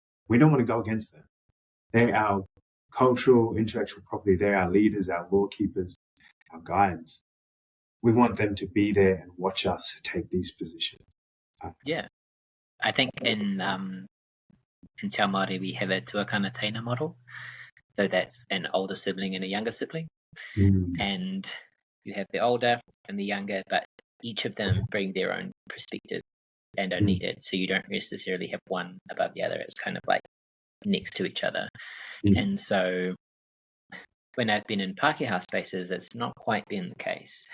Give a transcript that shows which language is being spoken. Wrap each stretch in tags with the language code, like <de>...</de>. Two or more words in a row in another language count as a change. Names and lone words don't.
<en>We don't want to go against them. They're our cultural, intellectual property. They're our leaders, our law keepers, our guides. We want them to be there and watch us take these positions. Yeah. I think in</en> <mi>Te Ao Māori</mi> <en>we have a</en> <mi>tuakana teina</mi> <en>model. So that's an older sibling and a younger sibling. And you have the older and the younger, but each of them bring their own perspective and are needed. So you don't necessarily have one above the other. It's kind of like next to each other. And so when I've been in Pākehā spaces, it's not quite been the case.</en>